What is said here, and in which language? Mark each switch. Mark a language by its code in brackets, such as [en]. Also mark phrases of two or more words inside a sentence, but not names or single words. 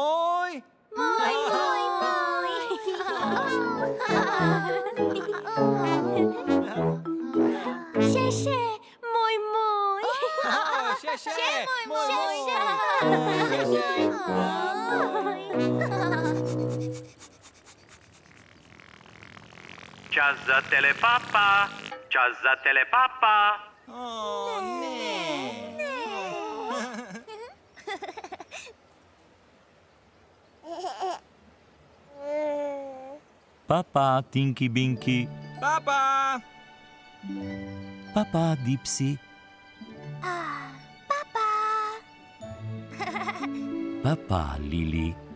[sl] Še, moj. Čas za telepapa. Čas za telepapa. Papa, Tinky Binky. Papa. Papa, Dipsy. Papa, Lili.